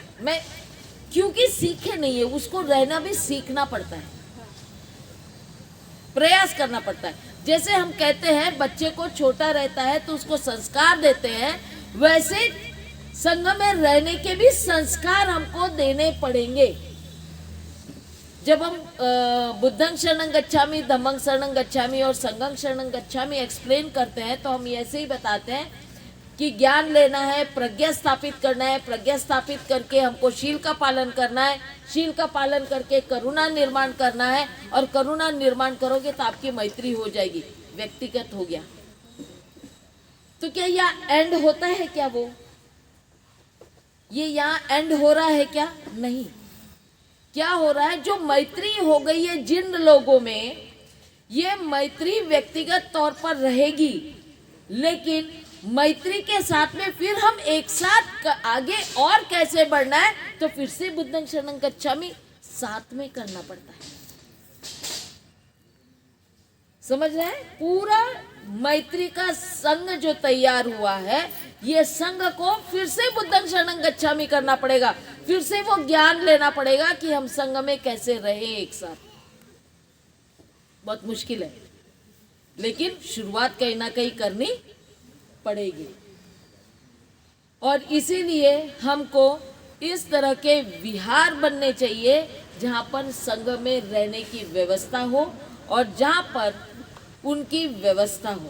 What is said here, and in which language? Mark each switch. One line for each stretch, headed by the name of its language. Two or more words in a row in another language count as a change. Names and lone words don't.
Hindi: मैं क्योंकि सीखे नहीं है, उसको रहना भी सीखना पड़ता है, प्रयास करना पड़ता है। जैसे हम कहते हैं बच्चे को छोटा रहता है तो उसको संस्कार देते हैं, वैसे संघ में रहने के भी संस्कार हमको देने पड़ेंगे। जब हम
Pali: बुद्धं शरणं गच्छामि, धम्मं शरणं गच्छामि
Hindi: और
Pali: संघं शरणं गच्छामि
Hindi: एक्सप्लेन करते हैं, तो हम ऐसे ही बताते हैं कि ज्ञान लेना है, प्रज्ञा स्थापित करना है, प्रज्ञा स्थापित करके हमको शील का पालन करना है, शील का पालन करके करुणा निर्माण करना है, और करुणा निर्माण करोगे तो आपकी मैत्री हो जाएगी। व्यक्तिगत हो गया। तो क्या यहाँ एंड होता है क्या? वो ये यहाँ एंड हो रहा है क्या? नहीं। क्या हो रहा है? जो मैत्री हो गई है जिन लोगों में, ये मैत्री व्यक्तिगत तौर पर रहेगी, लेकिन मैत्री के साथ में फिर हम एक साथ आगे और कैसे बढ़ना है, तो फिर से
Pali: बुद्धं शरणं गच्छामि
Hindi: साथ में करना पड़ता है। समझ रहे हैं? पूरा मैत्री का संघ जो तैयार हुआ है, ये संघ को फिर से
Pali: बुद्धं शरणं गच्छामि
Hindi: करना पड़ेगा, फिर से वो ज्ञान लेना पड़ेगा कि हम संघ में कैसे रहे एक साथ। बहुत मुश्किल है, लेकिन शुरुआत कहीं ना कहीं करनी पड़ेगी। और इसीलिए हमको इस तरह के विहार बनने चाहिए जहाँ पर संघ में रहने की व्यवस्था हो और जहाँ पर उनकी व्यवस्था हो।